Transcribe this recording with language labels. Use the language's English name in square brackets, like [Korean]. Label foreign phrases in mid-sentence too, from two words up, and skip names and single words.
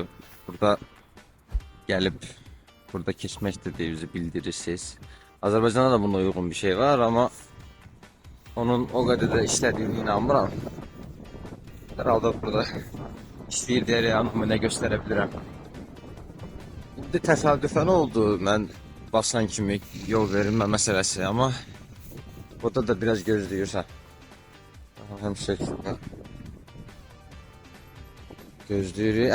[Azerbaijani] Burada gelip burada keçmək istədiyinizi bildirirsiniz. Azərbaycanda da buna uygun bir şey var ama onun o kadar da işlədiyini inanmıram. Herhalde burada işləyir deyə yanımı nə göstərə bilirəm. İndi təsadüfən oldu mən basan kimi yol verilmə məsələsi ama burada da biraz gözləyirsən. Həm şəkildə gözləyirik.